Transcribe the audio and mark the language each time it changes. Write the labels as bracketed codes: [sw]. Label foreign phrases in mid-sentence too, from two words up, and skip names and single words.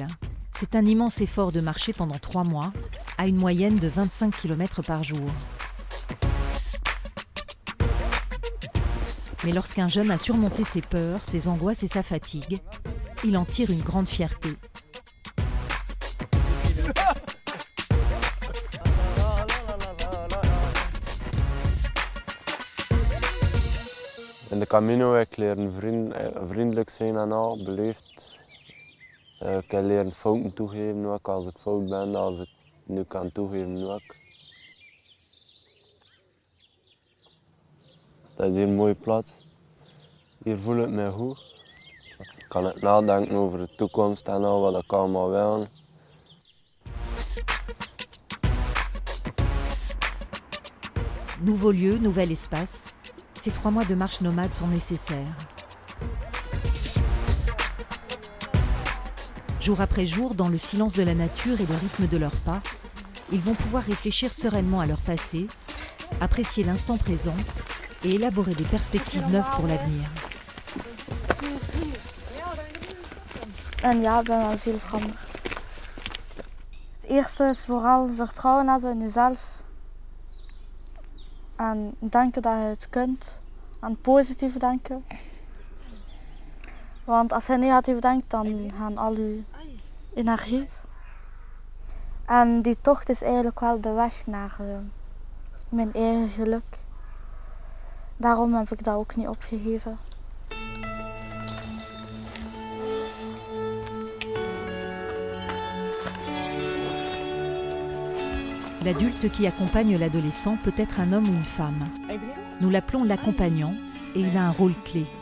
[fr] C'est un immense effort de marcher pendant 3 mois, à une moyenne de 25 km par jour. Mais lorsqu'un jeune a surmonté ses peurs, ses angoisses et sa fatigue, il en tire une grande fierté. [nl] In de Camino heb ik leren vriendelijk zijn en al, beleefd. Ik heb leren fouten toegeven ook, als ik fout ben, als ik nu kan toegeven ook. Dat is hier een mooie plaats. Hier voel ik me goed. Ik kan het nadenken over de toekomst en al wat ik allemaal wil. [fr] Nouveau lieu, nouvel espace. Ces 3 mois de marche nomade sont nécessaires. Jour après jour, dans le silence de la nature et le rythme de leurs pas, ils vont pouvoir réfléchir sereinement à leur passé, apprécier l'instant présent et élaborer des perspectives neuves pour l'avenir. [nl] En ja, ik ben wel veel veranderd. Het eerste is vooral vertrouwen hebben in jezelf. En denken dat je het kunt. En positief denken. Want als je negatief denkt, dan gaan al je energie. En die tocht is eigenlijk wel de weg naar mijn eigen geluk. Daarom heb ik dat ook niet opgegeven. [fr] L'adulte qui accompagne l'adolescent peut être un homme ou une femme. Nous l'appelons l'accompagnant et il a un rôle clé.